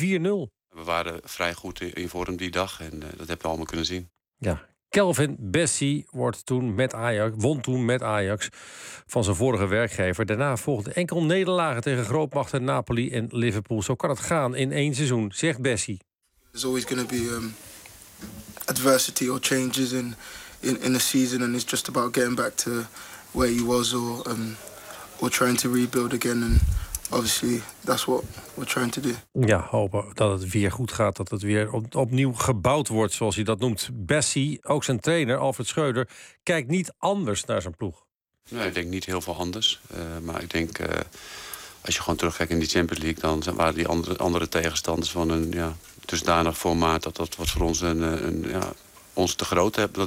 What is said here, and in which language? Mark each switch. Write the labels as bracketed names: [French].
[Dutch] We waren vrij goed in vorm die dag en dat hebben we allemaal kunnen zien. Ja. Kelvin Bessie won toen met Ajax van zijn vorige werkgever. Daarna volgden enkel nederlagen tegen grootmachten Napoli en Liverpool. Zo kan het gaan in één seizoen, zegt Bessie. [English] There's always going to be adversity or changes in the season, and it's just about getting back to where you was or trying to rebuild again. And obviously, that's what we're trying to do. [Dutch] Ja, hopen dat het weer goed gaat, dat het weer opnieuw gebouwd wordt, zoals hij dat noemt. Bessie, ook zijn trainer Alfred Schreuder, kijkt niet anders naar zijn ploeg. Nee, ik denk niet heel veel anders, maar ik denk. Als je gewoon terugkijkt in die Champions League, dan waren die andere tegenstanders van een dusdanig formaat dat was voor ons ons te groot hebben.